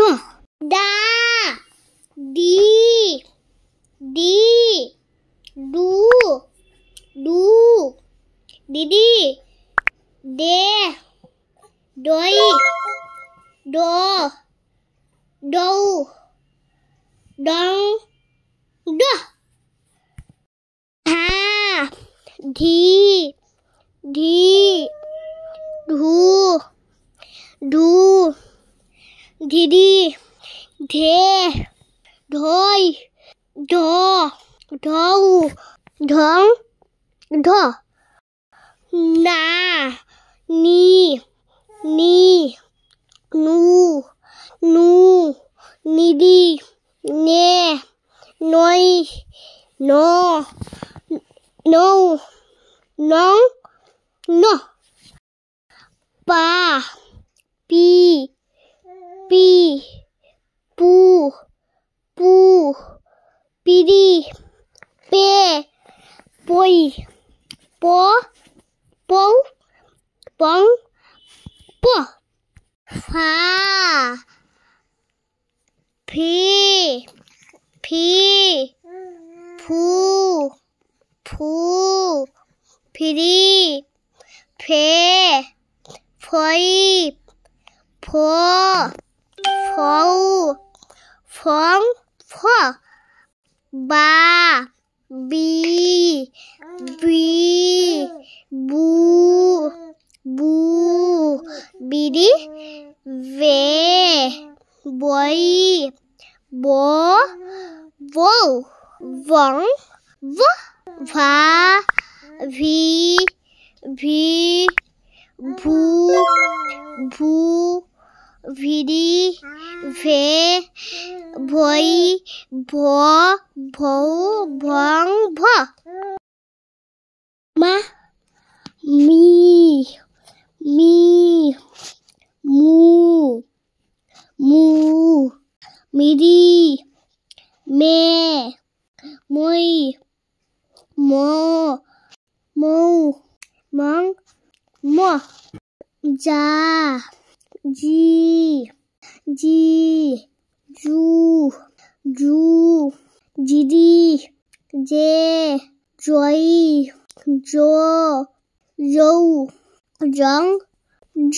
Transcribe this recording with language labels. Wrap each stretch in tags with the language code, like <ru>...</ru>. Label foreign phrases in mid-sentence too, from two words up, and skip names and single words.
<bn>ডা, ডি, ডি, ডু, ডু, ডিডি, ডে, ডই, ড, ডৌ, ডং, ড। ধা, ধি, ধি, ধু, ধু, ধিদি, ধে, ধই, ধ, ধৌ, ধং, ধ। না, নি, নি, নু, নু, নিদি, নে, নই, ন, নৌ, নং, ন। পা, পি, পি, পু, পু, পিরি, পে, পই, প, পৌ, পং, প। ফা, ফি, ফি, ফু, ফু, ফিরি, ফে, ফই, ফ, ফৌ, ফং, ফ। বা, বি, বি, বু, বু, বিরি, বে, বই, ব, বৌ, বং, ব। ভা, ভি, ভি, ভু, ভু, ভিরি, ভে, ভই, ভ, ভৌ, ভং, ভ। মা, মি, মি, মু, মু, মিরি, মে, মই, ম, মৌ, মং, ম। যা, জি, জি, জু, জু, জিদি, জে, জই, জো, জৌ, জং, জ।</bn>